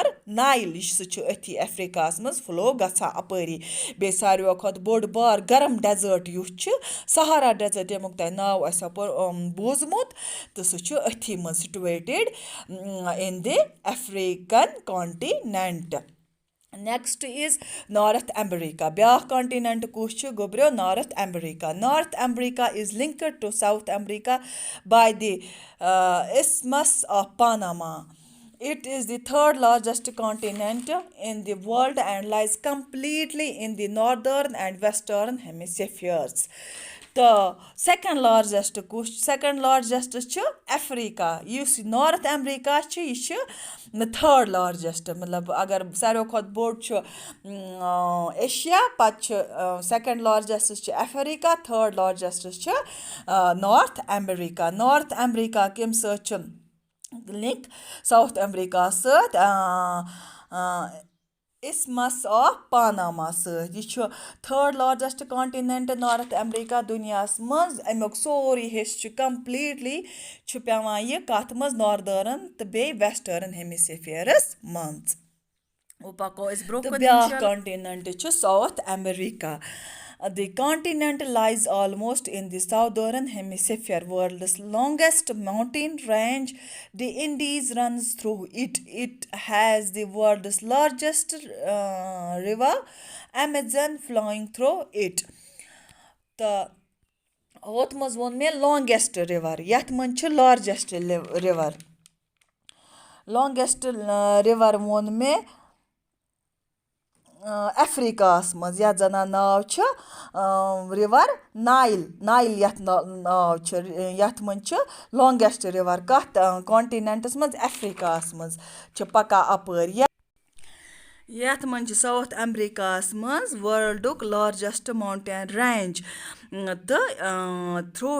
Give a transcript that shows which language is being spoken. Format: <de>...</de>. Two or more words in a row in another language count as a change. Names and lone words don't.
<ks>نایِل سُہ چھُ أتھی ایفریٖکاہَس منٛز فٕلو گژھان اَپٲری بیٚیہِ ساروِیو کھۄتہٕ بوٚڑ بار گرم ڈٮ۪زٲٹ یُس چھُ سہارا ڈٮ۪زٲٹ ییٚمیُک تۄہہِ ناو آسیو بوٗزمُت تہٕ سُہ چھُ أتھی منٛز</ks> <en>situated in the African continent next is North America</en> <ks>بیٛاکھ کانٹِنٮ۪نٛٹ کُس چھُ گوٚبریو</ks> <en>North America is linked to South America by the isthmus of Panama. It is the third largest continent in the world and lies completely in the northern and western hemispheres.</en> <ks>تہٕ</ks> <en>second largest</en> <ks>چھُ ایفریٖکا یُس یہِ نارٕتھ ایمریٖکا چھِ یہِ چھِ</ks> <en>third largest</en> <ks>مطلب اگر ساروِیو کھۄتہٕ بوٚڑ چھُ ایشیا پَتہٕ چھُ</ks> <en>second largest</en> <ks>چھُ ایفریٖکا</ks> <en>third largest</en> <ks>چھُ نارٕتھ ایمریٖکا کَمہِ سۭتۍ چھُ لِنک ساوُتھ ایمریٖکاہَس سۭتۍ</ks> <en>isthmus of Panama</en> <ks>سۭتۍ یہِ چھُ</ks> <en>third largest continent</en> <ks>نارٕتھ ایمریٖکا دُنیاہَس منٛز امیُک سورُے حِصہٕ چھُ کَمپٕلیٖٹلی چھُ پیٚوان یہِ کَتھ منٛز ناردٲرٕن تہٕ بیٚیہِ</ks> <en>western hemisphere</en> <ks>منٛز پَکو أسۍ برونٛہہ کُن بیٛاکھ کانٹِنٮ۪نٛٹ چھُ ساوُتھ ایمریٖکا</ks> <en>The continent lies almost in the southern hemisphere. World's longest mountain range, the Andes, runs through it. It has the world's largest river, Amazon, flowing through it.</en> <ks>تہٕ ہوٚتھ منٛز ووٚن مےٚ</ks> <en>longest river</en> <ks>یَتھ منٛز چھُ</ks> <en>largest river longest river</en> <ks>ووٚن مےٚ ایفریٖکاہَس منٛز یَتھ زَن ناو چھُ رِوَر نایِل یَتھ ناو چھُ یَتھ منٛز چھُ</ks> <en>longest river</en> <ks>کَتھ کانٹِنٮ۪نٛٹَس منٛز ایفریٖکاہَس منٛز چھِ پَکان اَپٲرۍ یَتھ منٛز چھِ ساوُتھ ایمریٖکاہَس منٛز وٲلڈُک</ks> <en>largest mountain range</en> <ks>تہٕ تھرٛوٗ</ks>